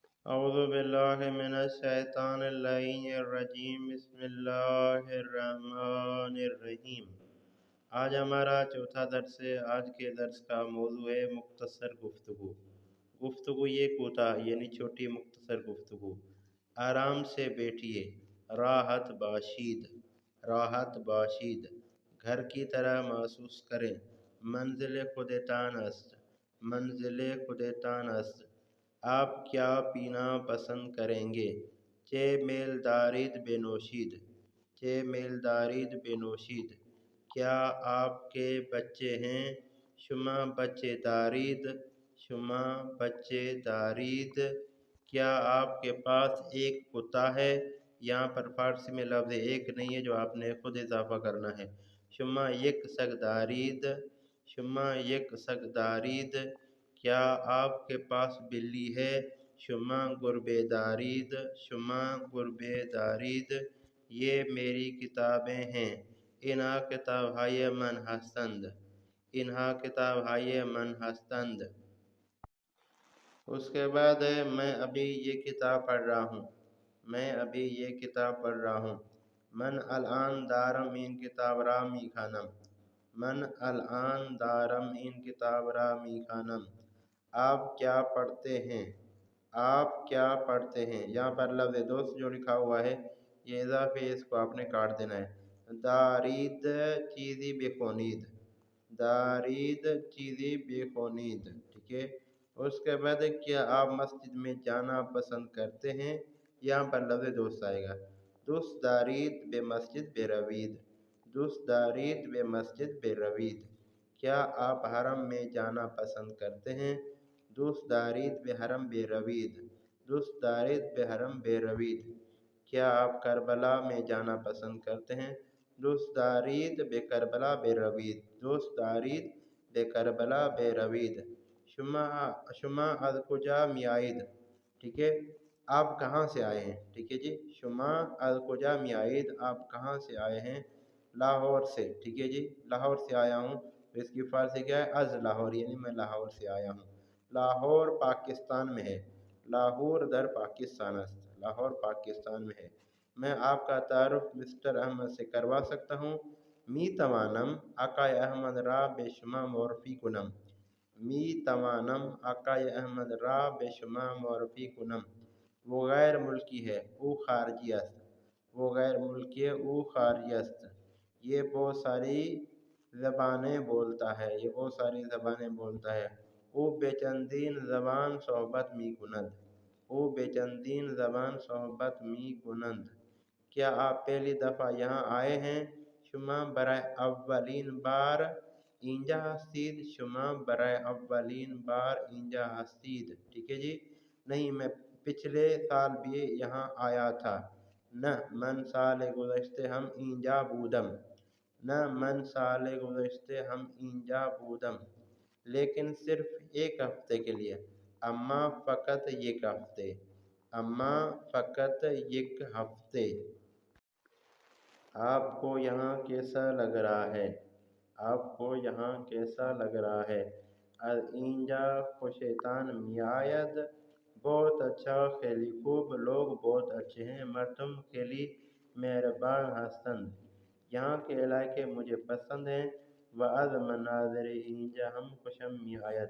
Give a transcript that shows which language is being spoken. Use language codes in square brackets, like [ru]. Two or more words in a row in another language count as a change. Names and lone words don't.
[ar] اعوذ باللہ من الشیطان اللعین الرجیم بسم اللہ الرحمن الرحیم۔ [ur] آج ہمارا چوتھا درس ہے۔ آج کے درس کا موضوع ہے مختصر گفتگو۔ گفتگو یہ کوتاہ یعنی چھوٹی مختصر گفتگو۔ آرام سے بیٹھیے، [fa] راحت باشید، راحت باشید، [ur] گھر کی طرح محسوس کریں، [fa] منزل خودتان است، منزل خودتان است۔ [ur] آپ کیا پینا پسند کریں گے؟ [fa] چه میل دارید بنوشید، چه میل دارید بنوشید۔ [ur] کیا آپ کے بچے ہیں؟ [fa] شما بچے دارید، شما بچے دارید۔ [ur] کیا آپ کے پاس ایک کتا ہے؟ یہاں پر فارسی میں لفظ ایک نہیں ہے جو آپ نے خود اضافہ کرنا ہے۔ [fa] شما یک سگ دارید، شما یک سگ دارید۔ [ur] کیا آپ کے پاس بلی ہے؟ [fa] شما گربے دارید، شما گربے دارید۔ [ur] یہ میری کتابیں ہیں، [fa] اینها کتابهای من هستند، اینها کتابهای من هستند۔ [ur] اس کے بعد ہے میں ابھی یہ کتاب پڑھ رہا ہوں، میں ابھی یہ کتاب پڑھ رہا ہوں۔ [fa] من الان دارم این کتاب را میخوانم، من الان دارم این کتاب را میخوانم۔ [ur] آپ کیا پڑھتے ہیں؟ آپ کیا پڑھتے ہیں؟ یہاں پر لفظ دوست جو لکھا ہوا ہے یہ اضافی اس کو آپ نے کاٹ دینا ہے۔ [fa] دارید چیزی بخونید، دارید چیزی بخونید، [ur] ٹھیک ہے۔ اس کے بعد کیا آپ مسجد میں جانا پسند کرتے ہیں؟ یہاں پر لفظ دوست آئے گا۔ [fa] دوست دارید بے مسجد بے روید، دوست دارید بے مسجد بے روید۔ [ur] کیا آپ حرم میں جانا پسند کرتے ہیں؟ [fa] دوست دارید بے حرم بے روید، دوست دارید بے حرم بے روید۔ [ur] کیا آپ کربلا میں جانا پسند کرتے ہیں؟ [fa] دوست دارید بے کربلا بے روید، دوست دارید بے کربلا بے روید۔ شما از کجا میآیید، [ur] ٹھیک ہے، آپ کہاں سے آئے ہیں، ٹھیک ہے جی۔ [fa] شما از کجا میآیید، [ur] آپ کہاں سے آئے ہیں؟ لاہور سے، ٹھیک ہے جی، لاہور سے آیا ہوں۔ تو اس کی فارسی کیا ہے؟ از لاہور، یعنی میں لاہور سے آیا ہوں۔ لاہور پاکستان میں ہے، [fa] لاہور در پاکستان است، [ur] لاہور پاکستان میں ہے۔ میں آپ کا تعارف مسٹر احمد سے کروا سکتا ہوں؟ [fa] می توانم آقای احمد را به شما معرفی کنم، می توانم آقای احمد را به شما معرفی کنم۔ [ur] وہ غیر ملکی ہے، [fa] او خارجی است، [ur] وہ غیر ملکی ہے، [fa] او خارجی است۔ [ur] یہ بہت ساری زبانیں بولتا ہے، یہ بہت ساری زبانیں بولتا ہے۔ [fa] او بے چندین زبان صحبت می کند، او بے چندین زبان صحبت می کنند۔ [ur] کیا آپ پہلی دفعہ یہاں آئے ہیں؟ [fa] شما برای اولین بار اینجا هستید، شما برای اولین بار اینجا هستید، [ur] ٹھیک ہے جی۔ نہیں، میں پچھلے سال بھی یہاں آیا تھا۔ [fa] نہ من سال گذشته ہم اینجا بودم، نہ من سال گذشته ہم اینجا بودم۔ [ur] لیکن صرف ایک ہفتے کے لیے، [fa] اما فقط یک ہفتے، اما فقط یک ہفتے۔ [ur] آپ کو یہاں کیسا لگ رہا ہے؟ آپ کو یہاں کیسا لگ رہا ہے؟ [fa] از اینجا خوشتان میآید، [ur] بہت اچھا، [fa] خیلی خوب، [ur] لوگ بہت اچھے ہیں، [fa] مردم خیلی مہربان ہستند۔ [ur] یہاں کے علاقے مجھے پسند ہیں۔ [fa] و از مناظر اینجا ہم خوشم میآید۔